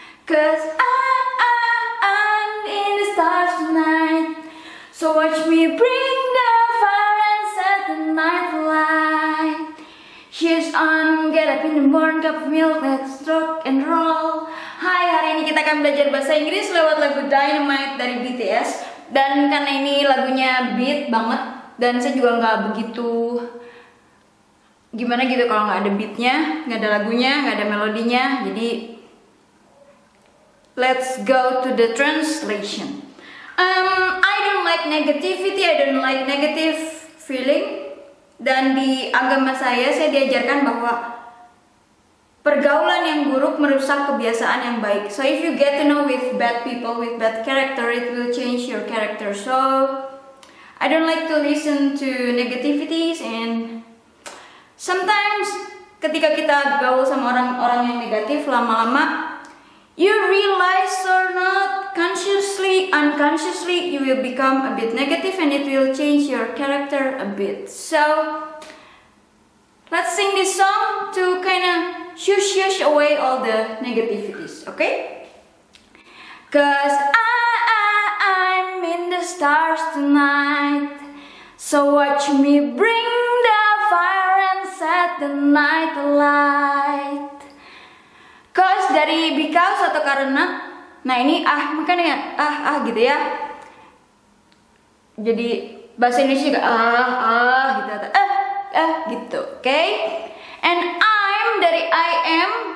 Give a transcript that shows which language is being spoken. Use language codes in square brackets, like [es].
[en] Cause I'm in the stars tonight. So watch me bring the fire and set the night light. Shoes on, get up in the morning, cup of milk, let's rock and roll. [id] Hai, hari ini kita akan belajar bahasa Inggris lewat lagu Dynamite dari BTS. Dan karena ini lagunya beat banget, dan saya juga nggak begitu gimana gitu kalau nggak ada beatnya, nggak ada lagunya, nggak ada melodinya. Jadi [en] let's go to the translation. I don't like negativity, I don't like negative feeling. [id] Dan di agama saya diajarkan bahwa pergaulan yang buruk merusak kebiasaan yang baik. [en] So if you get to know with bad people, with bad character, it will change your character. So I don't like to listen to negativities, and sometimes [id] ketika kita gaul sama orang-orang yang negatif, lama-lama [en] you realize or not, consciously, unconsciously, you will become a bit negative and it will change your character a bit. So let's sing this song to kind of shush away all the negativities, okay? Cause I'm in the stars tonight. So watch me bring the fire and set the night light. [id] Cause dari because atau karena, nah ini makanya gitu ya. Jadi bahasa Indonesia juga gitu atau gitu, oke? Okay? [en] And I'm [id] dari [en] I am.